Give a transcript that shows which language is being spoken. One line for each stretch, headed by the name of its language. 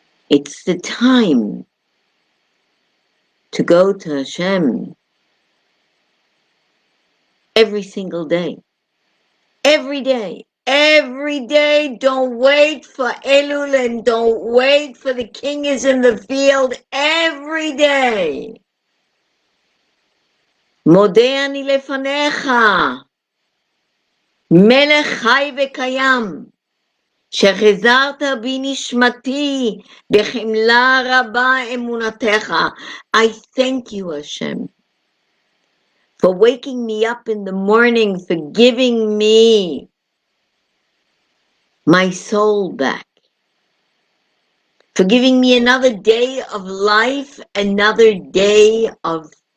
English: It's the time to go to Hashem every single day. Every day. Every day. Don't wait for Elul and don't wait for the king is in the field. Every day.
Hebrew: מודה אני לפניך, מלך חי וקיים, שחזרת בי נשמתי, בחמלה רבה אמונתך.
English: I thank you, Hashem, for waking me up in the morning, for giving me my soul back, for giving me another day of life, another day of